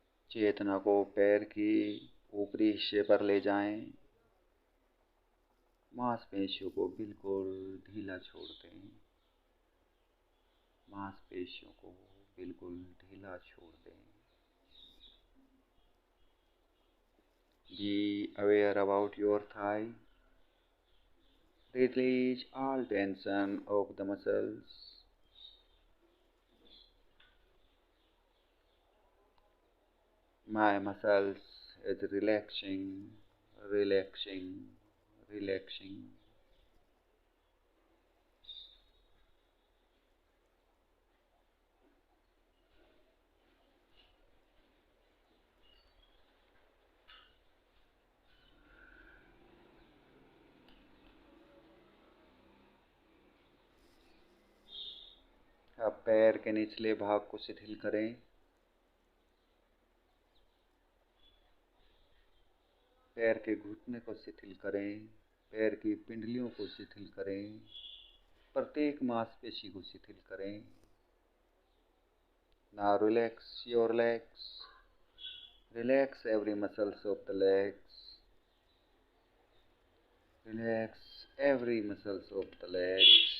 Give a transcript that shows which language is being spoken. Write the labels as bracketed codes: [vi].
[hi] चेतना को पैर की ऊपरी हिस्से पर ले जाएं। मांसपेशियों को बिल्कुल ढीला छोड़ दें। मांसपेशियों को बिल्कुल ढीला छोड़ दें। [en] Be aware about your thigh. Release all tension of the muscles. My muscles is relaxing, relaxing, relaxing. [hi] अब पैर के निचले भाग को शिथिल करें। पैर के घुटने को शिथिल करें। पैर की पिंडलियों को शिथिल करें। प्रत्येक मांसपेशी को शिथिल करें। [en] Now relax your legs. Relax every muscles of the legs. Relax every muscles of the legs.